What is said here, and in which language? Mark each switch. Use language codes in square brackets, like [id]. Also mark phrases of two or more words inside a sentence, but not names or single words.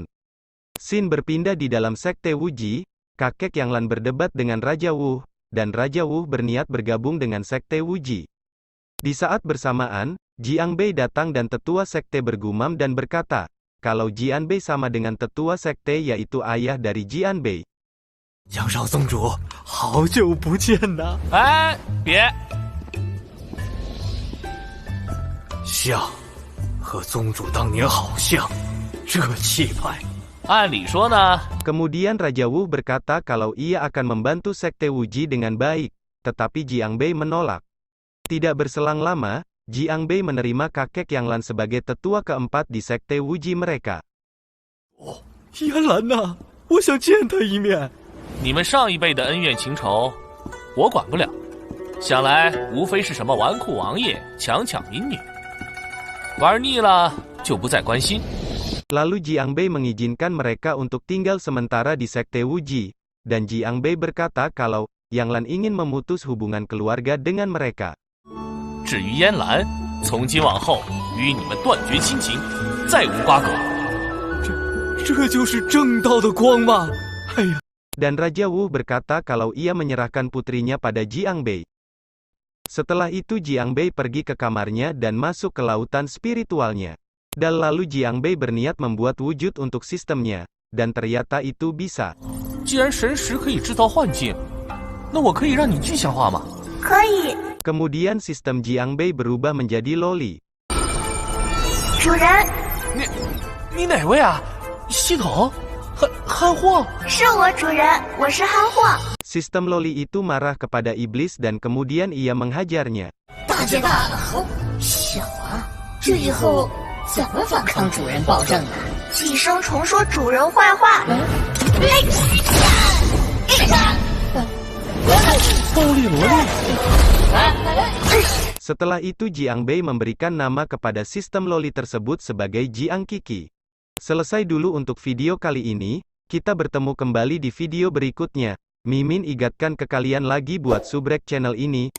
[id] Shin berpindah di dalam Sekte Wuji, kakek Yang Lan berdebat dengan Raja Wu, dan Raja Wu berniat bergabung dengan Sekte Wuji. Di saat bersamaan, Jianbei datang dan tetua sekte bergumam dan berkata, kalau Jianbei sama dengan tetua sekte yaitu ayah dari Jianbei. [zh] 杨少宗主，好久不见呐！别，像，和宗主当年好像，这气派。按理说呢， [id] Kemudian Raja Wu berkata kalau ia akan membantu Sekte Wuji dengan baik, tetapi Jianbei menolak. Tidak berselang lama, Jianbei menerima kakek Yang Lan sebagai tetua keempat di Sekte Wuji mereka. [zh] 哦，燕兰呐，我想见他一面。你们上一辈的恩怨情仇，我管不了。想来无非是什么纨绔王爷强抢民女，玩腻了就不再关心。 [id] Lalu Jianbei mengizinkan mereka untuk tinggal sementara di Sekte Wuji, dan Jianbei berkata kalau Yang Lan ingin memutus hubungan keluarga dengan mereka. [zh] 至于燕兰，从今往后与你们断绝亲情，再无瓜葛。这就是正道的光吗？哎呀！ [id] Dan Raja Wu berkata kalau ia menyerahkan putrinya pada Jianbei. Setelah itu Jianbei pergi ke kamarnya dan masuk ke lautan spiritualnya. Dan lalu Jianbei berniat membuat wujud untuk sistemnya, dan ternyata itu bisa. [zh] 既然神识可以制造幻境，那我可以让你具象化吗？ [id] Kemudian sistem Jianbei berubah menjadi loli. [zh] 主人，你哪位啊？系统？汉霍？是我主人，我是汉霍。 [id] Sistem loli itu marah kepada iblis dan kemudian ia menghajarnya. [zh] 大姐大，好小啊！这以后怎么反抗主人暴政啊？寄生虫说主人坏话。暴力萝莉。 [id] Setelah itu Jiang Bei memberikan nama kepada sistem loli tersebut sebagai Jiang Kiki. Selesai dulu untuk video kali ini, kita bertemu kembali di video berikutnya. Mimin ingatkan ke kalian lagi buat subrek channel ini.